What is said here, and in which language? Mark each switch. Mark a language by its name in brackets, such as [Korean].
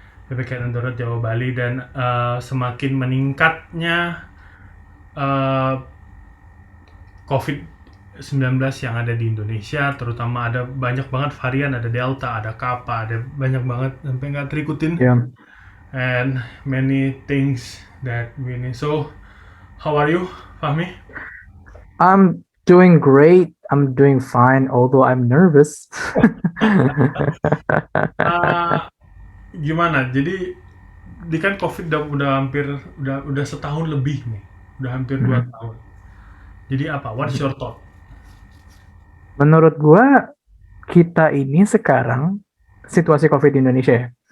[Indonesian] PPKM darurat Jawa Bali dan semakin meningkatnya COVID-19 yang ada di Indonesia, terutama ada banyak banget varian, ada Delta, ada Kappa, ada banyak banget sampai nggak terikutin. Yeah. [English] And many things that we need. So, how are you, Fahmi? I'm doing great. I'm doing fine, although I'm nervous. [Indonesian] Gimana? Jadi kan COVID udah setahun lebih nih, udah hampir 2 tahun. Jadi apa? [English] What's your thought? [Indonesian] Menurut gua, kita ini sekarang situasi COVID di Indonesia ya.